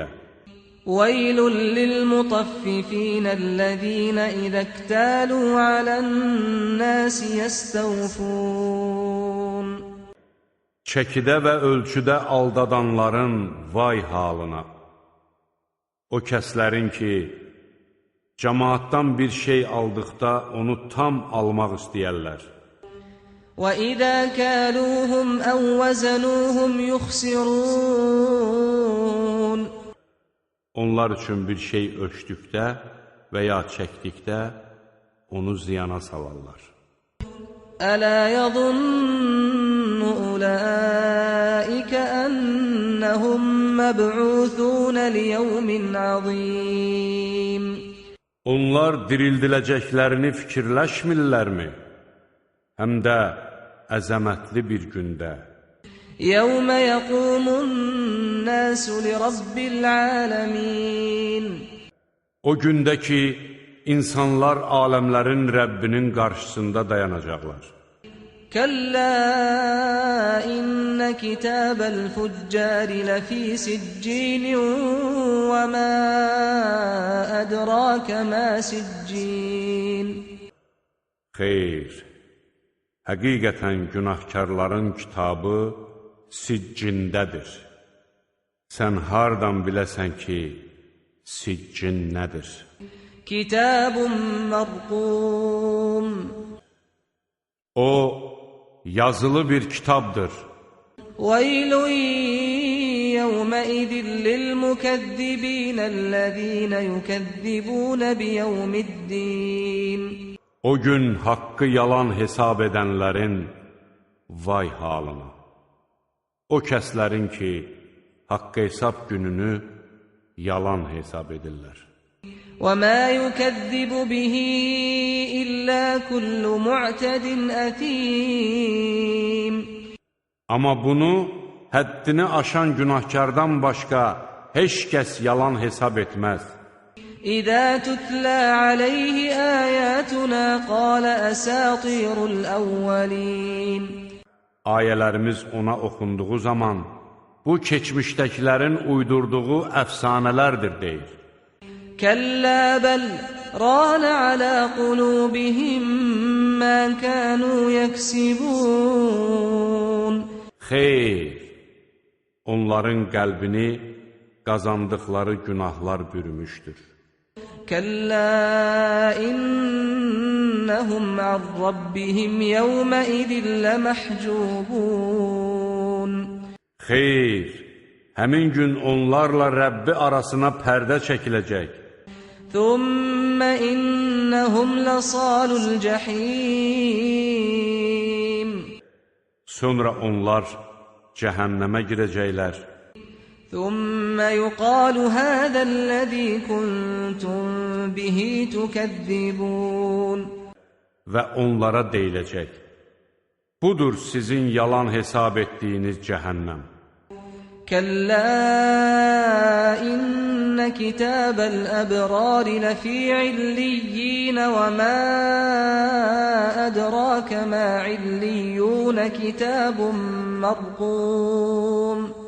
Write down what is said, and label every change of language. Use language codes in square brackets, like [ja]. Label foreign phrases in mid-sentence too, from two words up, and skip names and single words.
[ar] ويل للمطففين الذين إذا اكتالوا على الناس يستوفون. [az] Çəkidə və ölçüdə aldadanların vay halına. O kəslərin ki, cəmaatdan bir şey aldıqda onu tam almaq istəyərlər. [ar] وَإِذَا كَالُوهُمْ أَوْ وَزَنُوهُمْ يُخْسِرُونَ. [az] Onlar üçün bir şey ölçdükdə və ya çəkdikdə onu ziyana salarlar. [ar] أَلَا يَظُنُّ أُولَٰئِكَ أَنَّهُمْ مَبْعُوثُونَ لِيَوْمٍ عَظِيمٍ. [az] Onlar dirildiləcəklərini fikirləşmirlərmi? Həm də əzəmətli bir gündə. [ar] يَوْمَ يَقُومُ النَّاسُ لِرَبِّ الْعَالَمِينَ. [az] O gündə ki, insanlar aləmlərin Rəbbinin qarşısında dayanacaqlar. [ar] كَلَّا إِنَّ كِتَابَ الْفُجَّارِ لَفِي سِجِّينٍ وَمَا أَدْرَاكَ مَا سِجِّينٌ. [az] Xeyr, həqiqətən günahkarların kitabı siccindədir. Sən hardan biləsən ki, siccin nədir? [ar] كِتَابٌ مَّرْقُومٌ. [az] O, yazılı bir kitabdır. [ar] وَيْلٌ يَوْمَئِذٍ لِّلْمُكَذِّبِينَ الَّذِينَ يُكَذِّبُونَ بِيَوْمِ الدِّينِ. [az] O gün haqqı yalan hesab edənlərin vay halına. O kəslərin ki, haqqı hesab gününü yalan hesab edirlər. [ar] وَمَا يُكَذِّبُ بِهِ إِلَّا كُلُّ مُعْتَدٍ أَثِيمٍ. [az] Amma bunu həddini aşan günahkardan başqa heç kəs yalan hesab etməz. [ar] إِذَا تُتْلَى عَلَيْهِ آيَاتُنَا قَالَ أَسَاطِيرُ الْأَوَّلِينَ. [az] Ayələrimiz ona oxunduğu zaman, bu keçmişdəkilərin uydurduğu əfsanələrdir deyir. [ar] كَلَّا بَلْ رَانَ عَلَى قُلُوبِهِمْ مَا كَانُوا يَكْسِبُونَ. [az] Xeyr, onların qəlbini qazandıqları günahlar bürümüşdür. [ar] كَلَّا إِنَّهُمْ عَنْ رَبِّهِمْ يَوْمَئِذٍ لَمَحْجُوبُونَ. [az] Xeyr, həmin gün onlarla Rəbbi arasına pərdə çəkiləcək. [ar] ثُمَّ إِنَّهُمْ لَصَالُو الْجَحِيمِ. [az] Sonra onlar cəhənnəmə girəcəklər. [ar] ثُمَّ يُقَالُ هَذَا الَّذِي كُنْتُمْ بِهِ تُكَذِّبُونَ. [az] Və onlara deyiləcək, budur sizin yalan hesab etdiyiniz cəhənnəm. [ar] كَلَّا إِنَّ كِتَابَ الْأَبْرَارِ لَفِي عِلِّيِّينَ وَمَا أَدْرَاكَ مَا عِلِّيُّونَ كِتَابٌ مَّرْقُومٌ.